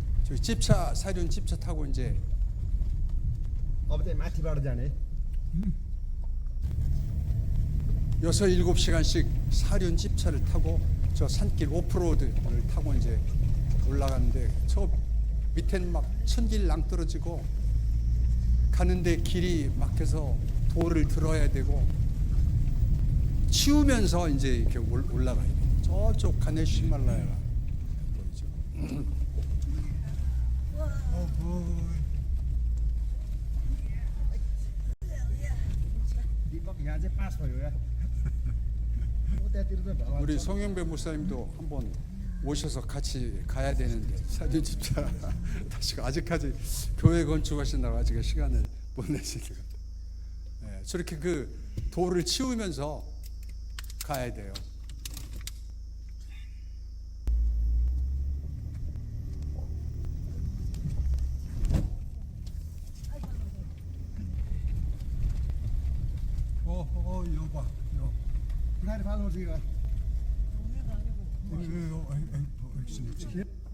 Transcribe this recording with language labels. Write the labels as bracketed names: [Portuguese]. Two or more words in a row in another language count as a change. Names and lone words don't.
[Korean] 저 집차 사륜 집차 타고 이제 [Nepali] अब चाहिँ माथिबाट जाने [Korean] 6-7시간씩 사륜 집차를 타고 저 산길 오프로드를 타고 이제 올라가는데 저 밑에는 막 천길 낭떠러지고 가는데 길이 막혀서 돌을 들어야 되고 치우면서 이제 이렇게 올라가야 돼요. 저쪽 가네시 히말라야가 보이죠. [Nepali] दीपक यहाँ चाहिँ पास भयो या उतातिर त ढल [Korean] 우리 송영배 목사님도 한번 오셔서 같이 가야 되는데 사진 집사 다시 아직까지 교회 건축하신다고 아직 시간을 못 내시는 것 같아요. 저렇게 그 돌을 치우면서 가야 돼요. 요 봐, 요. [Nepali] बिहारी फाल्नु चाहिँ [Korean] 요, 있습니다.